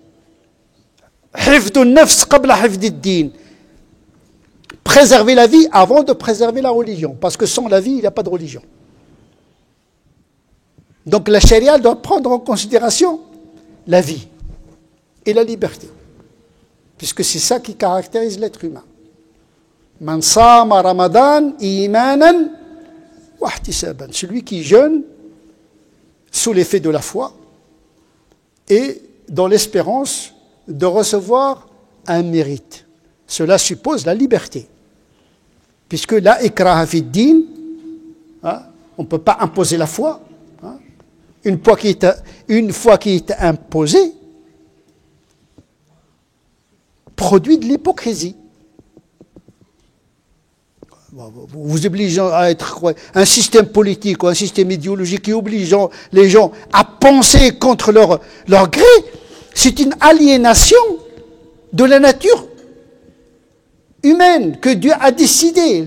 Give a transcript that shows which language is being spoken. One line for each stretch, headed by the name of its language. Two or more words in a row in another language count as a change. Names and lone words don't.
French: Préserver la vie avant de préserver la religion, parce que sans la vie, il n'y a pas de religion. Donc la charia doit prendre en considération la vie et la liberté, puisque c'est ça qui caractérise l'être humain.
Arabic: من صام رمضان إيمانا واحتسابا,
French: celui qui jeûne sous l'effet de la foi et dans l'espérance de recevoir un mérite. Cela suppose la liberté, puisque
Arabic: لا إكراه في دين,
French: on ne peut pas imposer la foi. Une fois qu'il est imposé, produit de l'hypocrisie. Vous obligeant à être un système politique ou un système idéologique qui oblige les gens à penser contre leur gré, c'est une aliénation de la nature humaine que Dieu a décidé.